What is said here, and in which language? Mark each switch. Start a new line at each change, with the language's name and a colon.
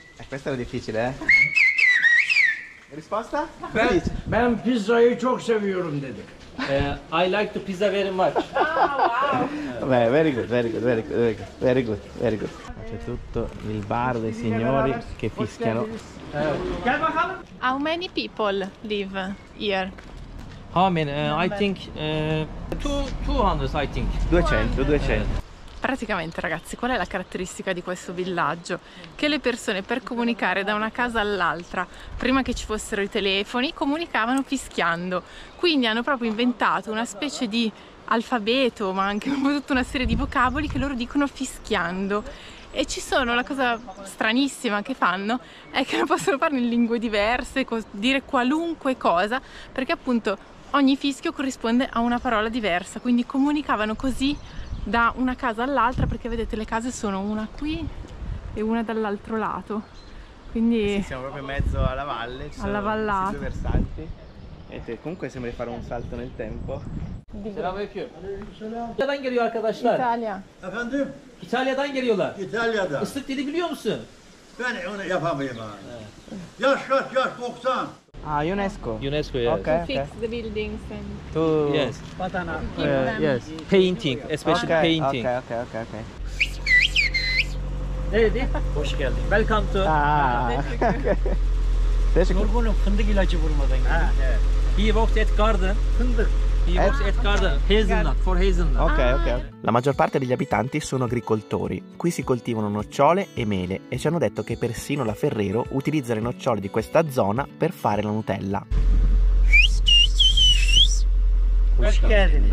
Italian: Questo era difficile, eh? Risposta?
Turkish: Ben pizzayı çok seviyorum dedi.
English: I like the pizza very much. Beh, very good, very good, very good, very good, very good, very good.
Italian: C'è tutto il bar dei signori che fischiano.
Turkish: Gel bakalım.
English: How many people live here? How many? I think 200 I think. 200.
Italian: Praticamente, ragazzi, qual è la caratteristica di questo villaggio? Che le persone per comunicare da una casa all'altra, prima che ci fossero i telefoni, comunicavano fischiando. Quindi hanno proprio inventato una specie di alfabeto, ma anche tutta una serie di vocaboli che loro dicono fischiando. E ci sono, la cosa stranissima che fanno è che non possono farlo in lingue diverse, dire qualunque cosa, perché appunto ogni fischio corrisponde a una parola diversa, quindi comunicavano così da una casa all'altra, perché vedete le case sono una qui e una dall'altro lato, quindi Sì, siamo proprio in mezzo alla valle, ci alla vallata. questi due versanti. E comunque sembra di fare un salto nel tempo.
Turkish: Selamünaleyküm. İtalya'dan geliyor arkadaşlar.
Italian: Italia.
Turkish: Efendim? İtalya'dan geliyorlar. İtalya'da. Islık dili biliyor musun? Ben onu yapamayayım abi. Yaş kaç? Yaş 90.
English: Ah, UNESCO. UNESCO, yes. Ok, ok. Fix the buildings and Tu... Yes.
Turkish: Badana.
English: give them. Yes. Painting, especially Ok, painting. ok.
Turkish: Ne dedi? Hoş geldin.
English: Welcome to.
Turkish: Ah, Teşekkür. Yorgunum, fındık ilacı vurmadan geldim.
English: He works at garden.
Turkish: Fındık.
English: He works at garden. Hazelnut, for hazelnut. Ok.
Italian: La maggior parte degli abitanti sono agricoltori. Qui si coltivano nocciole e mele e ci hanno detto che persino la Ferrero utilizza le nocciole di questa zona per fare la Nutella.
Turkish: Hoş geldiniz.